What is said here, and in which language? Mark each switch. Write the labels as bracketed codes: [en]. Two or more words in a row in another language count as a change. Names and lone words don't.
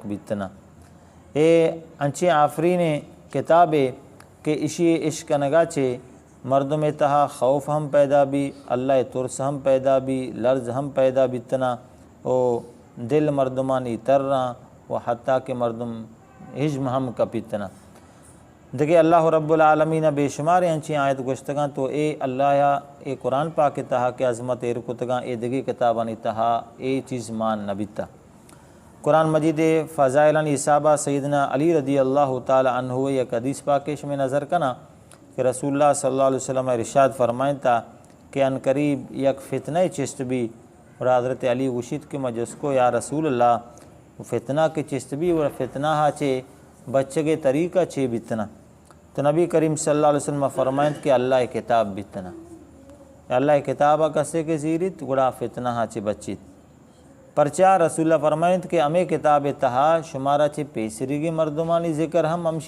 [bal] بیتنا اے انچے آفرین کتابے کہ اشی عشق نگا چے مردم تہا خوف ہم پیدا بھی اللہ ترس ہم پیدا بھی لرز ہم پیدا بیتنا او دل مردمانی ترّاں و حتیٰ کہ مردم حجم ہم کپیتنا دیکھیں [ar] اللہ رب العالمین [bal] بے شمار انچی آیت گشتگاں تو اے اللہ اے قرآن پاک تہا کہ عظمت اے رکتگاں اے دگی کتابانی تہا اے چیز مان نبیتا قرآن مجید فضائل اصحابہ سیدنا علی [ar] رضی اللہ تعالی عنہ [bal] یک حدیث پاکش میں نظر کنا کہ رسول اللہ [ar] صلی اللہ علیہ وسلم [bal] ارشاد فرمائیں تا کہ ان قریب یک فتنہ چست بھی، اور حضرت علی گوشید کہ مجس کو [ar] یا رسول اللہ [bal] فتنہ کے چست بھی اور فتنہ ہا چے بچگے طریقہ چے بتنا، تو نبی کریم [ar] صلی اللہ علیہ وسلم [bal] فرمائیں کہ اللہ کتاب بتنا، اللہ کتابہ کسے کے زیرت گڑا فتنہ ہا چے بچیت پرچا رسول اللہ فرمائیں کہ ہمیں کتاب تہا شمارہ چے پیسریگی مردمانی ذکر ہم امشی